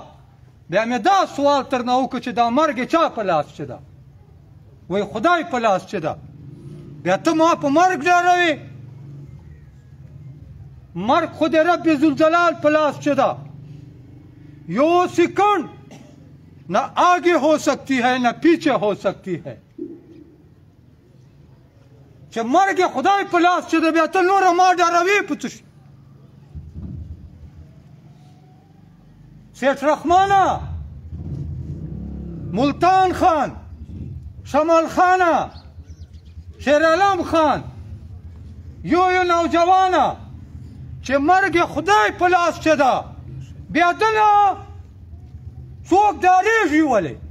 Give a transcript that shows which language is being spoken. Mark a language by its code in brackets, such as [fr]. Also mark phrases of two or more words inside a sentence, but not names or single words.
[ps] بیا مې دا سوال ترنه وکړ چې دا مرګ چا په لاس چې ده؟ وی خدای په لاس چې ده. بیا ته ما په مرګ ډاروې؟ مرگ خود رب ذوالجلال په لاس چې ده. [ur] یو سیکنڈ نہ آگے ہو سکتی ہے نہ پیچھے ہو سکتی ہے. [ps] چې مرګ خدای په لاس چې ده، بیا ته نوره ما ډاروې په څه شي؟ سیټ رحمانه، ملتان خان، شمال خانه، شیرعالم خان، یو نوجوانه چې مرګ خدای په لاس چې ده، بیا دنه څوک ډارېږي ولې؟